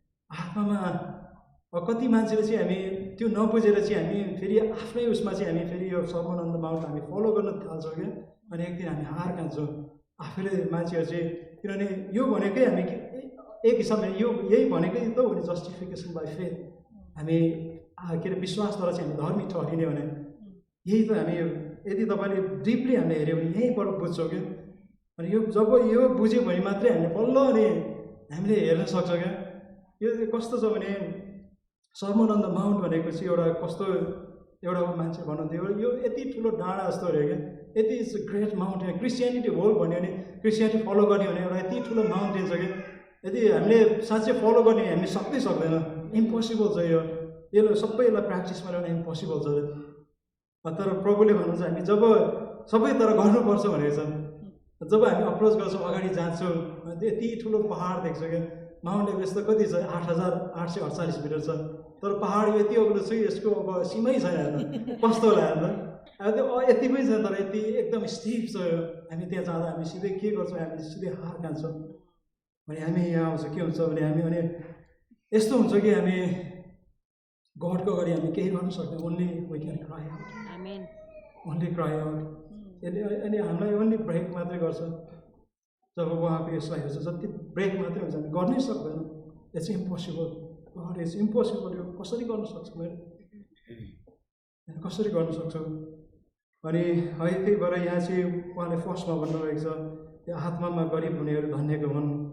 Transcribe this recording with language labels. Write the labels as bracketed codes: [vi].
[ne] आत्मामा कति मान्छेले चाहिँ हामी त्यो नबुझेर चाहिँ हामी फेरि आफ्नै उसमा चाहिँ हामी फेरि यो सर्वनन्द माउन्ट हामी फलो गर्न थाल्छौँ क्या। अनि एक दिन हामी हार खान्छौँ आफैले मान्छेहरू चाहिँ। किनभने यो भनेकै हामी एक हिसाबले यही भनेकै त हो नि, [en] Justification by faith. [ne] हामी के अरे विश्वासद्वारा चाहिँ हामी धर्मी ठहरिने भने यही त। हामी यदि तपाईँले डिपली हामीले हेऱ्यो भने यहीँबाट बुझ्छौँ क्या। अनि जब यो बुझ्यो भने मात्रै हामीले बल्ल अनि हामीले हेर्न सक्छौँ क्या। यो कस्तो छ भने सर्वनन्द माउन्ट भनेको चाहिँ एउटा मान्छे भन्नुहुन्थ्यो, यो यति ठुलो डाँडा जस्तो अरे क्या। यति [en] Is great mountain. [ne] Christianity whole भन्यो भने, क्रिस्चियनिटी फलो गर्ने भने एउटा यति ठुलो माउन्टेन छ क्या। यदि हामीले साँच्चै फलो गर्ने हामी सक्दैन, इम्पोसिबल छ यो। सबै यसलाई प्र्याक्टिसमा ल्याउन इम्पोसिबल छ। तर प्रभुले भन्नुहुन्छ हामी जब सबै तर गर्नुपर्छ भनेको छ। जब हामी अप्रोच गर्छौँ, अगाडि जान्छौँ, यति ठुलो पहाड देख्छौँ क्या। माउन्ट एभरेस्ट त कति छ, 8,848 मिटर छ। तर पहाड यति अग्लो छ, यसको अब सीमै छैन हेर्नु कस्तो होला हेर्नु। अब त्यो यति पनि छैन, तर यति एकदम स्टिफ छ। हामी त्यहाँ जाँदा हामी सिधै के गर्छौँ, हामी सिधै हार खान्छौँ। अनि हामी यहाँ आउँछ के हुन्छ भने हामी अनि यस्तो हुन्छ कि हामी गडको अगाडि हामी केही गर्नु सक्दैन। [en] Only we can cry out, only cry out. [ne] अनि हामीलाई ओन्ली ब्रेक मात्रै गर्छ। जब उहाँको यसलाई हेर्छ, जति ब्रेक मात्रै हुन्छ, हामी गर्नै सक्दैनौँ। [en] It's impossible, God is impossible. [ne] यो कसरी गर्न सक्छु मैले, कसरी गर्न सक्छु? अनि है त्यही भएर यहाँ चाहिँ उहाँले फर्स्टमा भन्नुभएको छ, यो आत्मामा गरिब हुनेहरू धन्यको हुन्।